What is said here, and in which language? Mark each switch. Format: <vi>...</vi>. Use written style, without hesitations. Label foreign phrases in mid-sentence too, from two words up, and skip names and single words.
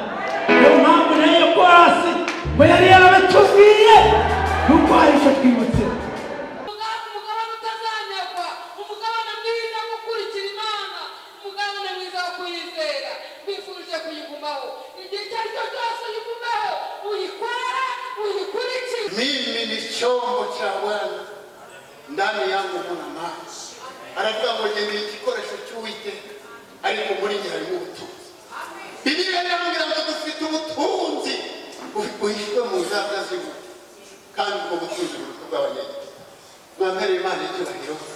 <rw>Niyo mpamvu nayo ko hasi ngo yari yarabitubwiye nuko hari icyo twibutse. Umugabane utazanyagwa, umugabane mwiza wo gukurikira Imana, umugabane mwiza wo kuyizera. Mbifurije kuyigumaho igihe icyo ari cyo cyose, uyigumaho, uyikore, uyikurikire.</rw> <sw>Mimi ni chombo cha Bwana, ndani yangu muna maji.</sw> <rw>Anavuga ngo ni igikoresho cy'Uwiteka, ariko muri njye harimo ubutunzi. Bibiliya irambwira ngo dufite ubutunzi buhishwe mu nzabya z'Imana, kandi ubwo butunzi buruta ubw'abanyabyaha. Mwambere Imana icyubahiro.</rw>